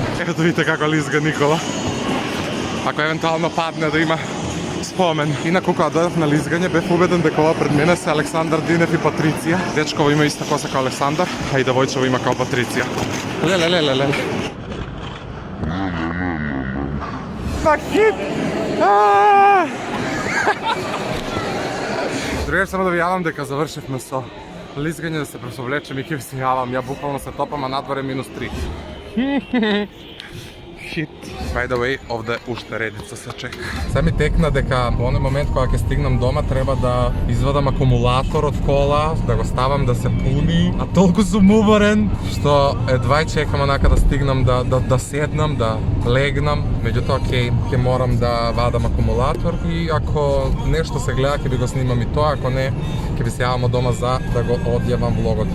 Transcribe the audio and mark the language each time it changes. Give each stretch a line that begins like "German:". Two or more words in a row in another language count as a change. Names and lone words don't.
Macedonian: Ето да видите како лизга Никола. Ако евентуално падне да има спомен. Инаку кога дојдов на лизгање бев убеден дека ова пред мене се Александар Динев и Патриција. Дечково има иста коса као Александар, а и девојчево има као Патриција. Лелелелелеле.
English: Fuck it!
Macedonian: Друга само да ви јавам дека завршивме со лизгање, да се пресовлечем и ќе ви се јавам. Ја буквално се топам, а надвор е -3. Хит.
English: By the way,
Macedonian: овде уште редица се чека. Се ми текна дека во оној момент кога ќе стигнам дома треба да извадам акумулатор од кола, да го ставам да се пуни, а толку сум уморен што едва чекам онака да стигнам да седнам, да легнам. Меѓутоа ќе морам да вадам акумулатор и ако нешто се гледа ќе би го снимам и тоа, ако не ќе ви се јавам од дома за да го одјавам влогот.